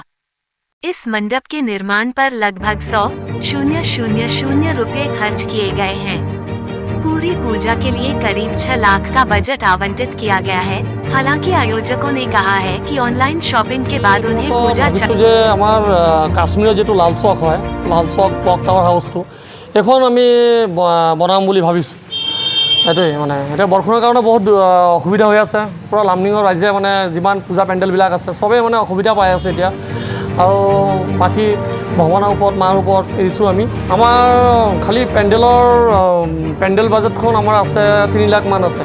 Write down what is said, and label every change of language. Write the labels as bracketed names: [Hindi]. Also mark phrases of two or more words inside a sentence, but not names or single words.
[Hindi] इस मंडप के निर्माण पर लगभग 100,000 रुपए खर्च किए गए हैं। पूरी पूजा के लिए करीब 6 लाख का बजट आवंटित किया गया है। हालांकि आयोजकों ने कहा है कि ऑनलाइन शॉपिंग के बाद उन्हें पूजा काश्मीर जो लाल चौक है, लाल चौक [English] clock tower house [Assamese] এখন আমি বনাম বুলি ভাবিছোঁ। এইটোৱে মানে এতিয়া বৰষুণৰ কাৰণে বহুত অসুবিধা হৈ আছে। পুৰা লামডিঙৰ ৰাইজে মানে যিমান পূজা পেণ্ডেলবিলাক আছে চবেই মানে অসুবিধা পাই আছে এতিয়া। আৰু বাকী ভগৱানৰ ওপৰত মাৰ ওপৰত এৰিছোঁ আমি। আমাৰ খালি পেণ্ডেল বাজেটখন আমাৰ আছে 3 লাখ মান আছে।